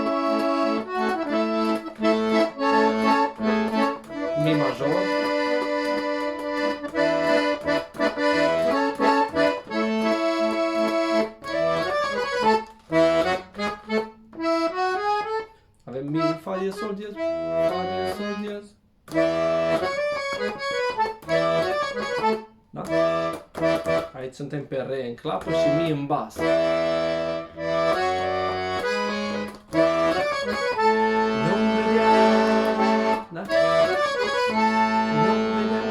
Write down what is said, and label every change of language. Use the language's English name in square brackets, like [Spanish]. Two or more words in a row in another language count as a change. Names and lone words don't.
[Romanian] Mi major. Avem mi, fa diez, sol diez, fa diez, sol diez. Da? Aici suntem pe re în clapă și mi în bas. Nu-mi vedea. Da? Nu-mi vedea.